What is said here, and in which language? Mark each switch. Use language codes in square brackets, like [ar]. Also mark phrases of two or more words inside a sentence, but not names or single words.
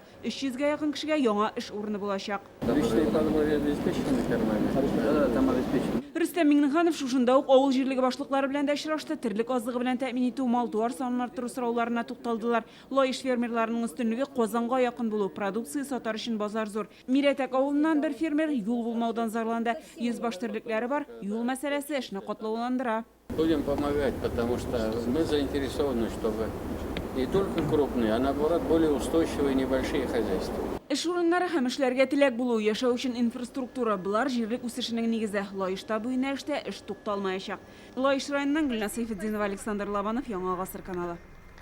[tt] 300-гә якын кешегә яңа эш урыны булачак. Рөстәм Миңнеханов шушында ук авыл җирлеге башлыклары белән дә очрашты. Терлек азыгы белән тәэмин итү, мал-туар санын арттыру сорауларына тукталдылар. Лаиш фермерларының өстенлеге Казанга якын булу, продукция сатар өчен базар зур. Мирәтәк авылыннан бер фермер юл булмаудан зарланды. 100 баш терлекләре бар, юл мәсьәләсе эшне катлауландыра. [ru] Будем помогать, потому что мы заинтересованы, чтобы не только крупные, а наоборот более устойчивые небольшие хозяйства. [tt] Эш урыннары һәм эшләргә теләк булу, яшәү өчен инфраструктура, булар җирлек үсешенең нигезе. Лаишта бу юнәлештә эш тукталмаячак. Лаиш районыннан Гөлнас Сәйфетдинова, Александр Лобанов, Яңа Гасыр каналы.